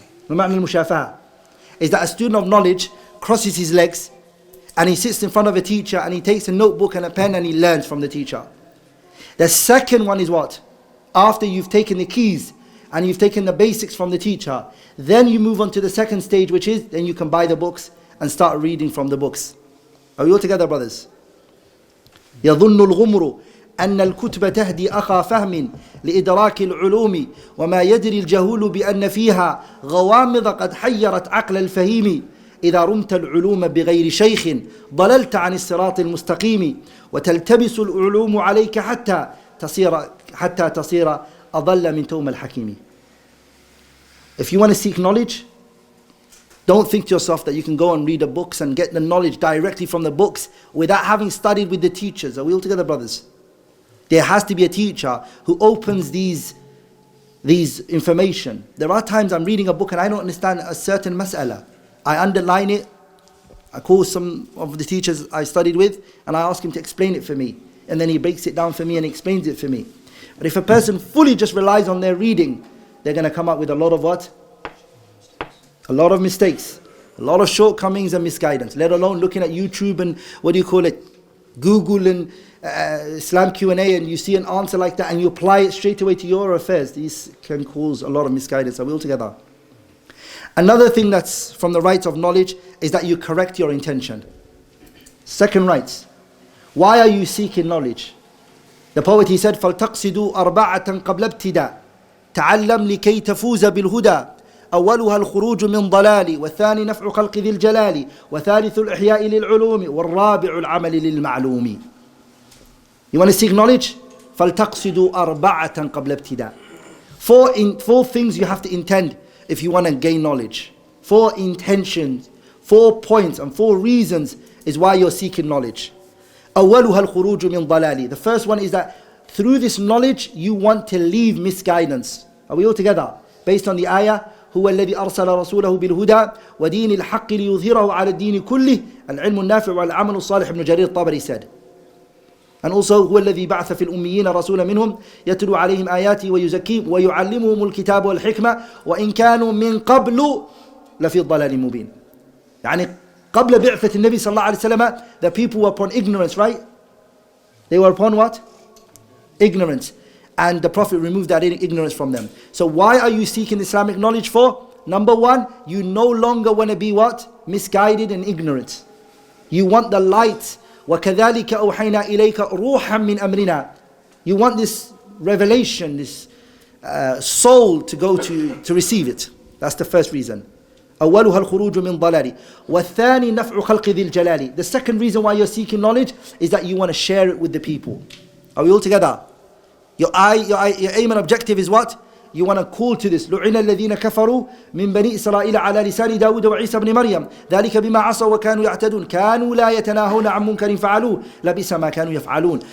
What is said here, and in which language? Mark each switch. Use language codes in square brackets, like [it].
[en] Al-mushafaha is that a student of knowledge crosses his legs and he sits in front of a teacher and he takes a notebook and a pen and he learns from the teacher. The second one is what? After you've taken the keys and you've taken the basics from the teacher, then you move on to the second stage, which is then you can buy the books and start reading from the books. Are we all together, brothers? [ar] يظن الغمر أن الكتب تهدي أخا فهم لإدراك العلوم وما يدري الجهول بأن فيها غوامض قد حيرت عقل الفهيم إذا رمت العلوم بغير شيخ ضللت عن الصراط المستقيم وتلتبس العلوم عليك حتى تصير أضل من توم الحكيم. [en] If you want to seek knowledge, don't think to yourself that you can go and read the books and get the knowledge directly from the books without having studied with the teachers. Are we all together, brothers? There has to be a teacher who opens these information. There are times I'm reading a book and I don't understand a certain mas'ala. I underline it. I call some of the teachers I studied with and I ask him to explain it for me. And then he breaks it down for me and explains it for me. But if a person fully just relies on their reading, they're going to come up with a lot of what? A lot of mistakes. A lot of shortcomings and misguidance. Let alone looking at YouTube and Google and Islam Q&A and you see an answer like that and you apply it straight away to your affairs. These can cause a lot of misguidance. Are we all together? Another thing that's from the rights of knowledge is that you correct your intention. Second rights. Why are you seeking knowledge? The poet, he said, [ar] فَلْتَقْصِدُوا أَرْبَعَةً قَبْلَ ابْتِدَاءٍ تَعَلَّمْ لِكَيْ تَفُوزَ بِالْهُدَى أولها الخروج من ضلال والثاني نفع خلق ذي الجلال وثالث الإحياء للعلوم والرابع العمل للمعلوم. [en] You want to seek knowledge? [ar] فَلْتَقْصِدُوا أَرْبَعَةً قَبْلَ ابْتِدَاءٍ. [en] Four things you have to intend if you want to gain knowledge. 4 intentions, 4 points and 4 reasons is why you're seeking knowledge. [ar] أولها الخروج من ضلال. [en] The first one is that through this knowledge you want to leave misguidance. Are we all together? Based on the ayah, [ar] هو الذي أرسل رسوله بالهدى ودين الحق ليظهره على الدين كله العلم النافع والعمل الصالح. [en] Ibn Jarir Tabari said. And also [ar] هو الذي بعث في الأميين رسولا منهم يتلو عليهم آياته ويزكيهم ويعلمهم الكتاب والحكمة وإن كانوا من قبل لفي الضلال مبين. يعني قبل بعثة النبي صلى الله عليه وسلم [en] the people were upon ignorance, right? They were upon what? Ignorance. And the Prophet removed that ignorance from them. So why are you seeking Islamic knowledge for? Number 1, you no longer want to be what? Misguided and ignorant. You want the light. [ar] وَكَذَلِكَ أَوْحَيْنَا إِلَيْكَ رُوحًا مِّنْ أَمْرِنَا. [en] You want this revelation, this soul to go to receive it. That's the first reason. [ar] أولها الخروج من ضلال والثاني نفع خلق ذي الجلال. [en] The second reason why you're seeking knowledge is that you want to share it with the people. Are we all together? Your aim and objective is what? You want to call to this. [ar] لُعِنَ الَّذِينَ كَفَرُوا مِنْ بَنِي إِسْرَائِيلَ عَلَى لِسَانِ دَاوُدَ وَعِيسَى بْنِ مَرْيَمَ ذَلِكَ بِمَا عَصَوا وَكَانُوا يَعْتَدُونَ كَانُوا لَا يَتَنَاهَوْنَ عَنْ مُنْكَرٍ فَعَلُوهُ لَبِئْسَ مَا كَانُوا يَفْعَلُونَ.